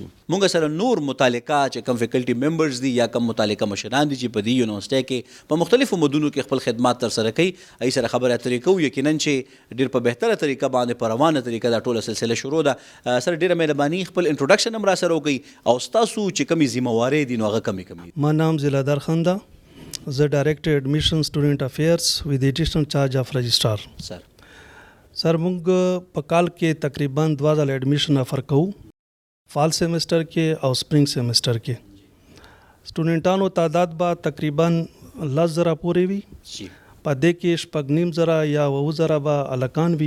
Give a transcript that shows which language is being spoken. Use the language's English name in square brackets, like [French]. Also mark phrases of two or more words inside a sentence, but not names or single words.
[Pashto] مونږ سره نور متعلقه چې کوم فیکلټي ممبرز دي یا کوم متعلقه مشران دي چې په دې یونیورسټۍ کې په مختلفو مدونو کې خپل خدمات ترسره کوي ای سره خبره اترې کوو یقینا چې ډېر په بهتره طریقه باندې په روانه طریقه دا ټوله سلسله شروع ده. سره ډېره مهرباني خپل انټروډکشن هم را سره وکړئ او ستاسو چې کومې ذمهوارۍ دي نو هغه کمې [English] My name is Ziladar Khanda, the Director Admission Student Affairs with the additional charge of Registrar. [Pashto] سر سر مونږ په کال کې تقریبا 2000 [English] admission offer [Pashto] کوو [English] fall semester [Pashto] کې او [English] spring semester [Pashto] کې. سټوډنټانو تعداد به تقریبا 10,000 پورې وي جی په دې کې 9,500 یا 9,000 به الکان وي